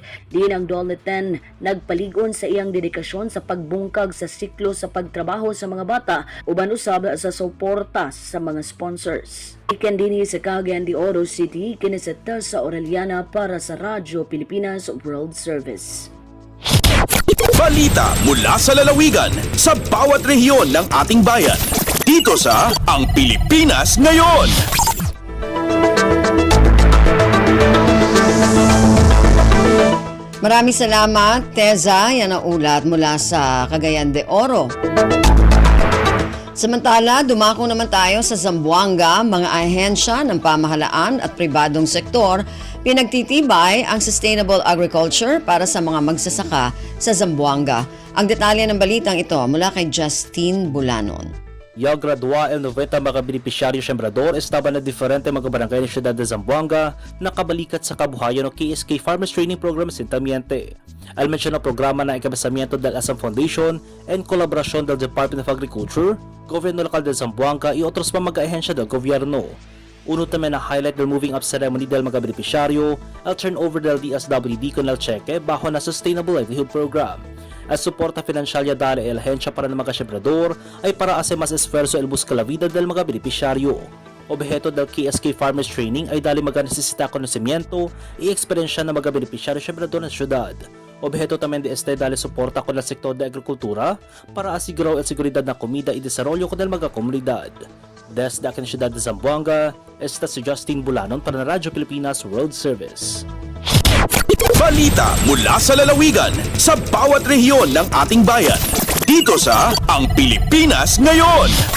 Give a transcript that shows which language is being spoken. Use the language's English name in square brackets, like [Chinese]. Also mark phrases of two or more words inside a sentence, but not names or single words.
[Cebuano] Diin ang DOLET nagpaligon sa iyang dedikasyon sa pagbungkag sa siklo sa pagtrabaho sa mga bata uban usab sa suporta sa mga sponsors. Ikan dinhi sa Cagayan de Oro City, kini sa Tessa Aureliana para sa Radyo Pilipinas World Service. [Filipino] Balita mula sa lalawigan sa bawat rehiyon ng ating bayan. Dito sa Ang Pilipinas Ngayon. Maraming salamat, Teza. Yan ang ulat mula sa Cagayan de Oro. Samantala, dumako naman tayo sa Zamboanga. Mga ahensya ng pamahalaan at pribadong sektor pinagtitibay ang [English] sustainable agriculture [Filipino] para sa mga magsasaka sa Zamboanga. Ang detalye ng balitang ito mula kay Justine Bulanon. [Chavacano] Ya gradua el 90 mga benepisyaryo sembrador estaba na diferente mga barangay ng siyudad de Zamboanga na kabalikat sa kabuhayan ng KSK Farmers Training Program Sintamiente. Al mention na programa na ikabasamiento del Assam Foundation and kolaborasyon del Department of Agriculture, Gobyerno Lokal de Zamboanga y otros pa mag-ahensya del gobyerno. Uno también na highlight del [English] moving up ceremony [Chavacano] del mga benepisyaryo, al turnover del DSWD con el cheque bajo na Sustainable Livelihood Program. At suporta financialya dali el ahensya para ng mga siyembrador ay para hacer mas esfuerzo el busca la vida del mga benepisyaryo. Objeto del KSK Farmers Training ay dali magnesesita konocimiento y eksperyensya ng mga benepisyaryo siyembrador ng syudad. Objeto también de este dali suporta con el sector de agrikultura para asiguro el seguridad na komida y desarrollo con el mga komunidad. Desde akin syudad de Zamboanga, esta si Justine Bulanon para na Radyo Pilipinas World Service. [Filipino] Balita mula sa lalawigan sa bawat rehiyon ng ating bayan. Dito sa Ang Pilipinas Ngayon.